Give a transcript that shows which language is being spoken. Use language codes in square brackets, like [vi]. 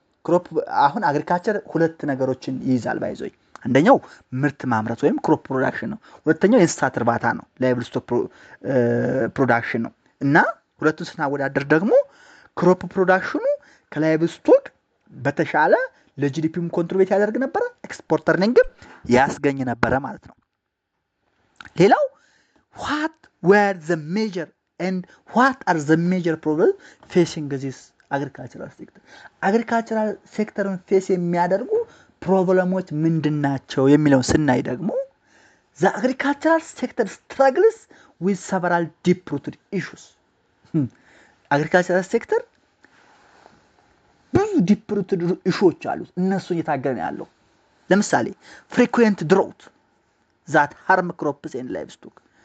[am] ክሮፕ አሁን አግሪካልቸር ሁለት ነገሮችን ይይዛል ባይዞይ። አንደኛው ምርት ማምረት ወይም ክሮፕ ፕሮዳክሽን ነው። ሁለተኛው የእንስሳት እርባታ ነው፣ ላይቭ ስቶክ ፕሮዳክሽን ነው። እና ሁለቱን ስናወዳደር ደግሞ ክሮፕ ፕሮዳክሽኑ ከላይቭ ስቶክ በተሻለ ለጂዲፒም ኮንትሪቢዩት ያደርግ ነበረ፣ ኤክስፖርት እርኒንግም ያስገኝ ነበረ ማለት ነው። ሌላው [en] what were the major and what are the major problems facing this agricultural sector? agricultural ሴክተርን ፌስ [am] የሚያደርጉ [en] ፕሮብለሞች [am] ምንድናቸው የሚለውን ስናይ ደግሞ [en] the agricultural sector struggles with several deep-rooted issues. [am] agricultural sector ብዙ ዲፕ-ሩትድ ኢሹዎች አሉት፣ እነሱን እየታገለ ነው ያለው። ለምሳሌ [en] frequent drought that harm crops and livestock